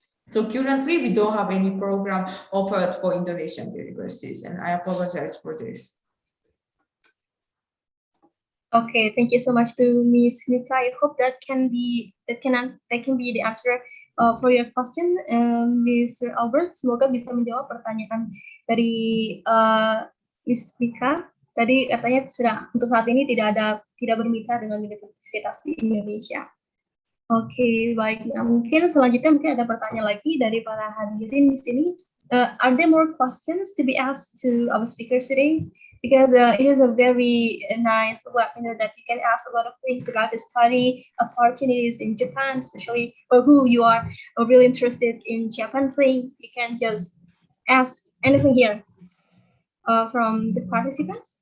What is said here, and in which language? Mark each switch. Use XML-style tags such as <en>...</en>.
<en>So currently, we don't have any program offered for Indonesian universities, and I apologize for this. Okay, thank you so much to Ms. Mika. I hope that can be the answer for your question, Mr. Albert.</en> <id>Semoga bisa menjawab pertanyaan dari Ms. Mika. Tadi katanya untuk saat ini tidak bermitra dengan universitas di Indonesia. Oke, baik. Nah, mungkin selanjutnya ada pertanyaan lagi dari para hadirin di sini.</id> <en>Are there more questions to be asked to our speakers today? Because it is a very nice webinar that you can ask a lot of things about the study opportunities in Japan, especially for who you are really interested in Japan things. You can just ask anything here from the participants.</en>